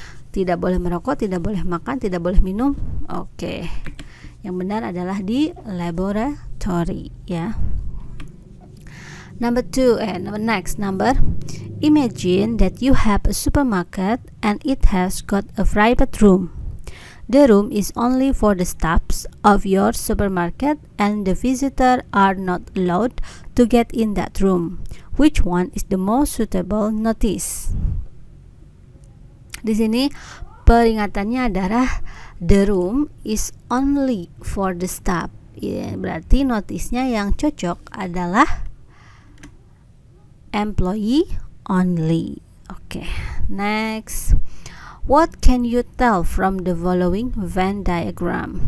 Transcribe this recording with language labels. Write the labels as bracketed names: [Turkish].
[Indonesian] Tidak boleh merokok, tidak boleh makan, tidak boleh minum. Oke. Yang benar adalah di laboratory ya. [English] Number 2, next number. Imagine that you have a supermarket and it has got a private room. The room is only for the staffs of your supermarket and the visitor are not allowed to get in that room. Which one is the most suitable notice? [Indonesian] Di sini peringatannya adalah [English] the room is only for the staff. [Indonesian] Ya, berarti notisnya yang cocok adalah [English] employee only. Okay, next. What can you tell from the following Venn diagram?